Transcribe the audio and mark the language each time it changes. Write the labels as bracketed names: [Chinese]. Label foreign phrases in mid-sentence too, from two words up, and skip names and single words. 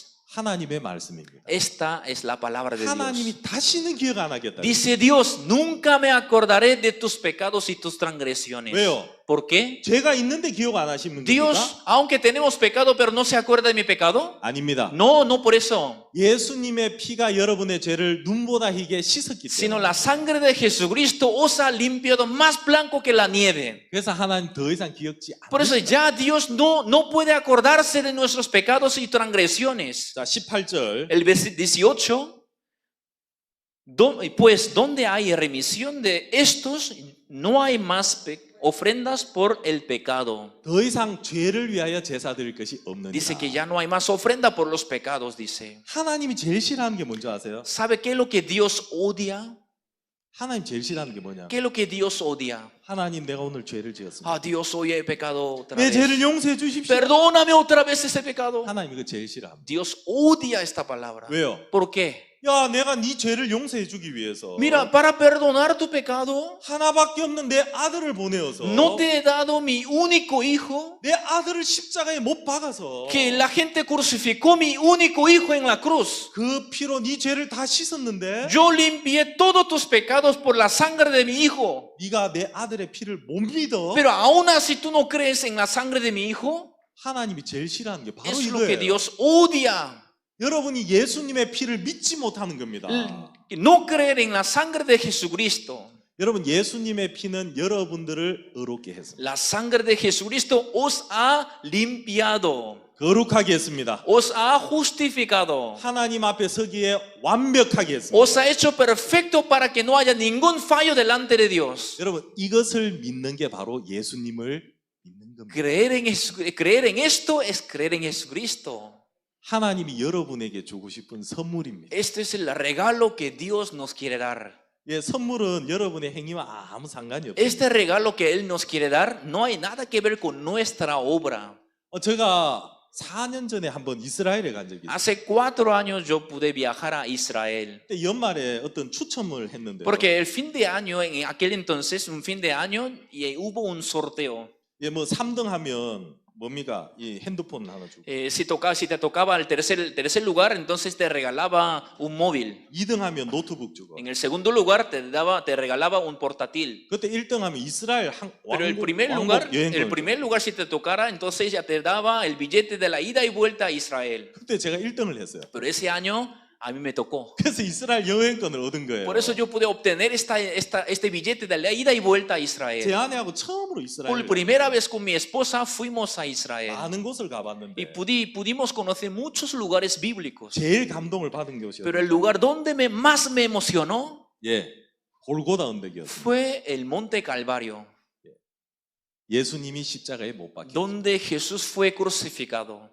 [Korean] 하나님의 말씀입니다. [Spanish] Esta es la palabra de Dios. [Korean] 하나님이 다시는 기억 안 하겠다. [Spanish] Dice Dios, nunca me acordaré de tus pecados y tus transgresiones. [Korean] 왜요? [Spanish] ¿Por qué? [Korean] 죄가 있는데 기억 안 하시는 겁니까? [Spanish] Dios, aunque tenemos pecado, pero no se acuerda de mi pecado. [Korean] 아닙니다. [Spanish] No, no por eso. [Korean] 예수님의 피가 여러분의 죄를 눈보다 희게 씻었기 [Spanish] Sino [Korean] 때문에. [Spanish] la sangre de Jesucristo os ha limpiado más blanco que la nieve. [Korean] 그래서 하나님 더 이상 기억지 [Spanish] Por eso [Korean] 않으십니다. [Spanish] ya Dios no puede acordarse de nuestros pecados y transgresiones. [Korean] 자, 18절. [Spanish] El versículo 18, Pues donde hay remisión de estos, no hay más ofrendas por el pecado. [Korean] 더 이상 죄를 위하여 제사 드릴 것이 없느니라. [Spanish] Dice que ya no hay más ofrenda por los pecados, dice. [Korean] 하나님이 제일 싫어하는 게 뭔지 아세요? [Spanish] ¿Sabe qué es lo que Dios odia? [Korean] 하나님 제일 싫어하는 게 뭐냐? [Spanish] ¿Qué es lo que Dios odia? [Korean] 하나님 내가 오늘 죄를 지었습니다. [Spanish] Ah, Dios, hoy he pecado otra [Korean] 내 죄를 [Spanish] vez. [Korean] 용서해 주십시오. [Spanish] Perdóname otra vez ese pecado. [Korean] 하나님 이거 제일 싫어합니다. [Spanish] Dios odia esta palabra. [Korean] 왜요? [Spanish] ¿Por qué? [Korean] 야, 내가 네 죄를 용서해 주기 위해서 [Spanish] Mira, para perdonar tu pecado, [Korean] 하나밖에 없는 내 아들을 보내어서 [Spanish] no te he dado mi único hijo, [Korean] 내 아들을 십자가에 못 박아서 [Spanish] que la gente crucificó mi único hijo en la cruz. [Korean] 그 피로 네 죄를 다 씻었는데 [Spanish] Yo limpié todos tus pecados por la sangre de mi hijo. [Korean] 네가 내 아들의 피를 못 믿어. [Spanish] Pero aún así tú no crees en la sangre de mi hijo. [Korean] 하나님이 제일 싫어하는 게 바로 [Spanish] Eso es lo que [Korean] 이거예요. [Spanish] Dios odia. [Korean] 여러분이 예수님의 피를 믿지 못하는 겁니다. [Spanish] No creer en la sangre de Jesucristo. [Korean] 여러분 예수님의 피는 여러분들을 의롭게 했습니다. [Spanish] La sangre de Jesucristo os ha limpiado, [Korean] 거룩하게 했습니다. [Spanish] os ha justificado, [Korean] 하나님 앞에 서기에 완벽하게 했습니다. [Spanish] os ha hecho perfecto para que no haya ningún fallo delante de Dios. [Korean] 여러분 이것을 믿는 게 바로 예수님을 믿는 겁니다. [Spanish] Creer en esto es creer en Jesucristo. [Korean] 하나님이 여러분에게 주고 싶은 선물입니다. [Spanish] Este es el regalo que Dios nos quiere dar. [Korean] 예, 선물은 여러분의 행위와 아무 상관이 없습니다. [Spanish] Este regalo que Él nos quiere dar no hay nada que ver con nuestra obra. [Korean] 제가 4년 전에 한번 이스라엘에 간 적이 있어요. [Spanish] Hace 4 años yo pude viajar a Israel. [Korean] 그때 연말에 어떤 추첨을 했는데 [Spanish] Porque el fin de año, en aquel entonces, un fin de año, y hubo un sorteo. [Korean] 예, 뭐 3등 하면 뭡니까? 이 핸드폰 하나 주고 [Spanish] Si te tocaba el tercer lugar, entonces te regalaba un móvil. [Korean] 2등 하면 노트북 주고 [Spanish] En el segundo lugar te regalaba un portátil. [Korean] 그때 1등 하면 이스라엘 [Spanish] Pero el [Korean] 왕복 여행권. [Spanish] el primer lugar si te tocara, entonces ya te daba el billete de la ida y vuelta a Israel. [Korean] 그때 제가 1등을 했어요. [Spanish] Pero ese año a mí me tocó. [Korean] 그래서 이스라엘 여행권을 얻은 거예요. [Spanish] Por eso yo pude obtener este billete de la ida y vuelta a [Korean] 제 [Spanish] Israel. [Korean] 아내하고 처음으로 [Spanish] Por [Korean] 이스라엘 [Spanish] primera vez con mi esposa fuimos a Israel. [Korean] 많은 곳을 가봤는데 [Spanish] Y pudimos conocer muchos lugares bíblicos. [Korean] 제일 감동을 받은 곳이었어요. [Spanish] Pero el lugar donde más me emocionó [Korean] 예, 골고다 언덕이었어요. [Spanish] fue el Monte Calvario, [Korean] 예수님이 십자가에 못 박혀. [Spanish] donde Jesús fue crucificado.